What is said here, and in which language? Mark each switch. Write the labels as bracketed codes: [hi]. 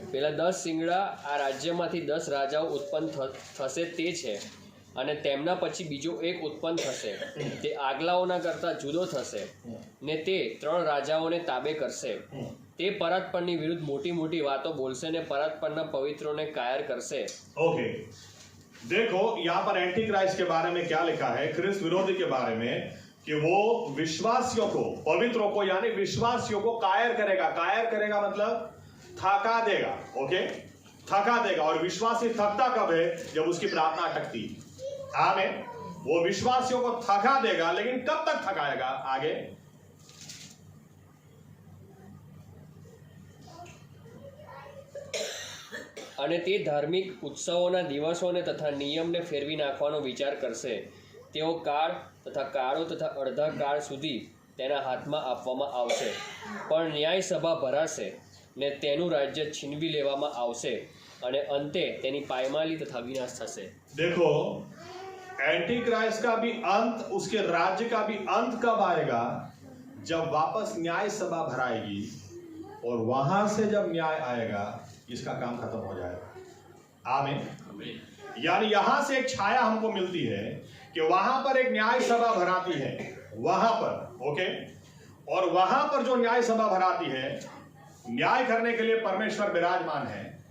[gu] પેલા 10 શિંગડા આ રાજ્યમાંથી 10 રાજાઓ ઉત્પન્ન થશે તે છે અને તેમના પછી બીજો એક ઉત્પન્ન થશે. તે આગલાઓના કરતા જુદો થશે ને તે 3 રાજાઓને તાબે કરશે. તે પરાત્પરની વિરુદ્ધ મોટી મોટી વાતો બોલશે ને પરાત્પરના પવિત્રોને કાયર કરશે. [hi] ओके, देखो यहाँ पर एंटी क्राइस्ट के बारे में क्या लिखा है, ख्रिस्त विरोधी के बारे में, कि वो विश्वासियों को, पवित्रों को यानी विश्वासियों को कायर करेगा। कायर करेगा मतलब थका देगा। ओके, थका देगा। और विश्वासी थकता कब है? जब उसकी प्रार्थना अटकती। आमीन। वो विश्वासियों को थका देगा, लेकिन कब तक थकाएगा? आगे [gu] અને તે ધાર્મિક ઉત્સવોના દિવસોને તથા નિયમને ફેરવી નાખવાનો વિચાર કરશે. તેઓ કાળ તથા કાળો તથા અડધા કાળ સુધી તેના હાથમાં આપવામાં આવશે. પણ ન્યાય સભા ભરાશે ને તેનું રાજ્ય છીનવી લેવામાં આવશે અને અંતે તેની પાયમાલી તથા વિનાશ થશે. [hi] देखो, एंटी क्राइस्ट का भी अंत, उसके राज्य का भी अंत कब आएगा? जब वापस न्याय सभा भराएगी और वहां से जब न्याय आएगा, इसका काम खत्म हो जाएगा। आमीन। यानी यहां से एक छाया हमको मिलती है कि वहां पर एक न्याय सभा भराती है, वहां पर, ओके, और वहां पर जो न्याय सभा भराती है, न्याय करने के लिए परमेश्वर विराजमान है।